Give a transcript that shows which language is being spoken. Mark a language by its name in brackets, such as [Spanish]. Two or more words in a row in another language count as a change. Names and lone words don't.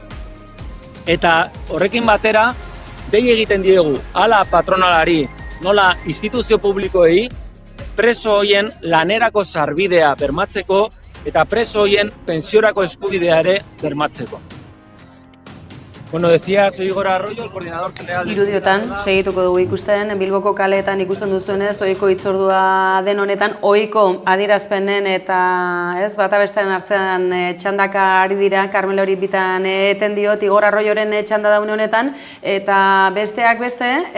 [Basque] Eta horrekin batera, dei egiten diegu, hala patronalari, nola instituzio publikoei, preso hoien lanerako sarbidea bermatzeko eta preso hoien pentsiorako eskubidea ere bermatzeko. [Spanish] Bueno, decía, soy Igor Arroyo, el coordinador general... [Basque] Irudiotan, segituko dugu ikusten, Bilboko kaleetan ikusten duzuenez, ohiko hitzordua den honetan, ohiko adierazpenen eta bata bestearen hartzean txandaka ari dira, Carmelo hori bitan eten diot, Igor Arroyoren txanda daune honetan, eta besteak beste,